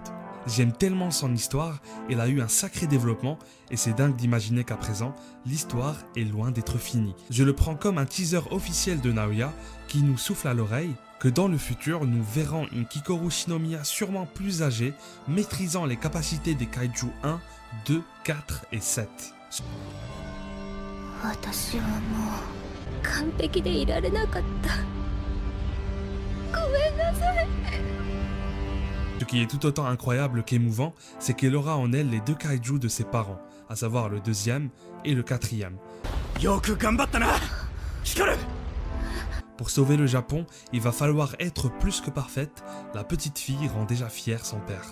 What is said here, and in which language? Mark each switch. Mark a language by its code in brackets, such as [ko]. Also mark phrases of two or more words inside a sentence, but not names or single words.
[fr] J'aime tellement son histoire, elle a eu un sacré développement et c'est dingue d'imaginer qu'à présent, l'histoire est loin d'être finie. Je le prends comme un teaser officiel de Naoya qui nous souffle à l'oreille que dans le futur, nous verrons une Kikoru Shinomiya sûrement plus âgée, maîtrisant les capacités des kaiju 1, 2, 4 et 7. [ja] 私はもう完璧でいられなかった。ごめんなさい。 [fr] Ce qui est tout autant incroyable qu'émouvant, c'est qu'elle aura en elle les deux kaiju de ses parents, à savoir le 2e et le 4e. Pour sauver le Japon, il va falloir être plus que parfaite, la petite fille rend déjà fière son père.